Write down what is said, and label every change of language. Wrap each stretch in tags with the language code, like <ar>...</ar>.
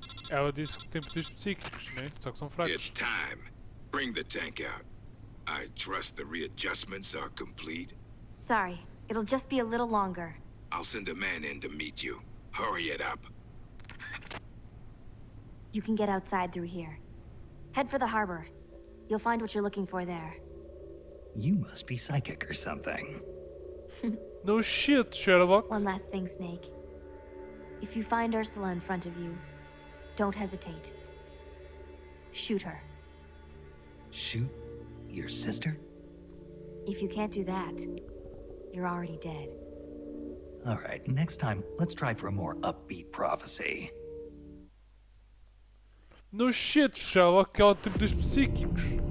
<pt>Ela disse que tem poderes psíquicos, né? Só que são fracos.</pt> <en>It's time. Bring the tank out. I trust the readjustments are complete. Sorry, it'll just be a little longer. I'll send a man in to meet you. Hurry it up. You can get outside through here. Head for the harbor. You'll find what you're looking for there. You must be psychic or something. No shit, Sherlock. One last thing, Snake. If you find Ursula in front of you, don't hesitate. Shoot her. Shoot your sister? If you can't do that, you're already dead. All right, next time, let's try for a more upbeat prophecy. No shit, Sherlock,</en> <pt>ela tem poderes psíquicos.</pt>